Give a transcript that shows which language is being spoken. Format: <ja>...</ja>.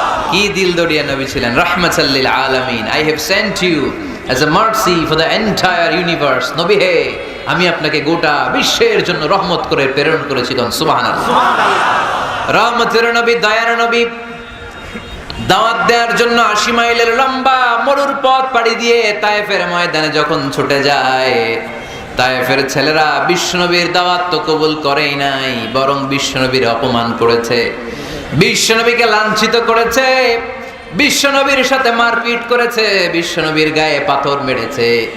<bn>কি দিল দরিয়া নবী ছিলেন,</bn> <ar>রাহমাতাল লিল আলামিন।</ar> <en>I have sent you as a mercy for the entire universe.</en> <bn>নবী হে, আমি আপনাকে গোটা বিশ্বের জন্য রহমত করে প্রেরণ করেছি। সুবহানাল্লাহ। রহমতের নবী, দয়ার নবী, দাওয়াত দেওয়ার জন্য 80 মাইলের লম্বা মরুর পথ পাড়ি দিয়ে তায়েফের ময়দানে যখন ছুটে যায়, তায়েফের ছেলেরা বিশ্বনবীর দাওয়াত তো কবুল করেই নাই, বরং বিশ্বনবীর অপমান করেছে, বিশ্বনবীকে লাঞ্ছিত করেছে, বিশ্বনবীর সাথে মারপিট করেছে, বিশ্বনবীর গায়ে পাথর মেরেছে।</bn>